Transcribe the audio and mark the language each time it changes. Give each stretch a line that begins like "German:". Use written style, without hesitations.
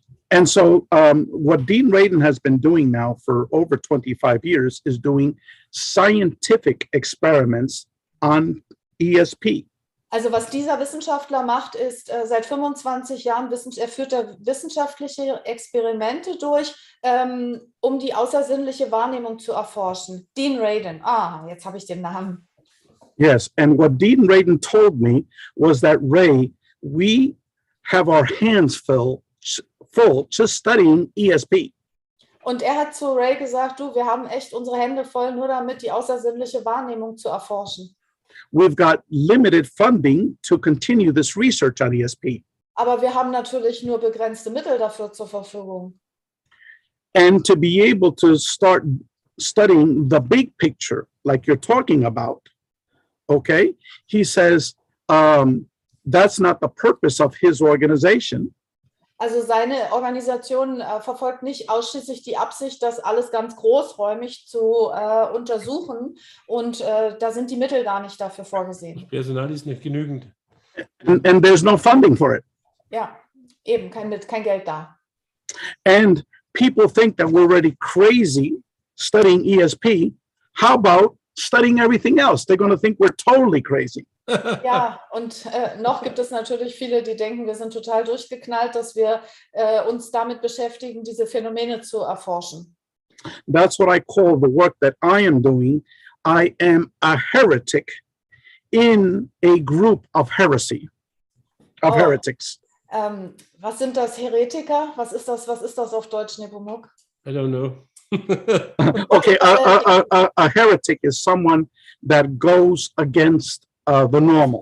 English: And so what Dean Radin has been doing now for over 25 years is doing scientific experiments on ESP.
German: Also was dieser Wissenschaftler macht, ist seit 25 Jahren, er führt da wissenschaftliche Experimente durch, um die außersinnliche Wahrnehmung zu erforschen. Dean Radin, jetzt habe ich den Namen.
English: Yes, and what Dean Radin told me was that, Ray, we have our hands full just studying ESP.
German: Und er hat zu Ray gesagt, du, wir haben echt unsere Hände voll, nur damit die außersinnliche Wahrnehmung zu erforschen.
English: We've got limited funding to continue this research on ESP.
German: Aber wir haben natürlich nur begrenzte Mittel dafür zur Verfügung.
English: And to be able to start studying the big picture, like you're talking about, okay? He says that's not the purpose of his organization.
German: Also seine Organisation verfolgt nicht ausschließlich die Absicht, das alles ganz großräumig zu untersuchen. Und da sind die Mittel gar nicht dafür vorgesehen. Das Personal ist nicht genügend.
English: And there's no funding for it.
German: Ja, eben, kein Geld da.
English: And people think that we're already crazy studying ESP. How about studying everything else? They're going to think we're totally crazy.
German: Ja, und noch gibt es natürlich viele, die denken, wir sind total durchgeknallt, dass wir uns damit beschäftigen, diese Phänomene zu erforschen.
English: That's what I call the work that I am doing. I am a heretic in a group of heresy, of heretics.
German: Was sind das, Heretiker? Was ist das auf Deutsch, Nepomuk?
English: I don't know. Okay, a heretic is someone that goes against the normal.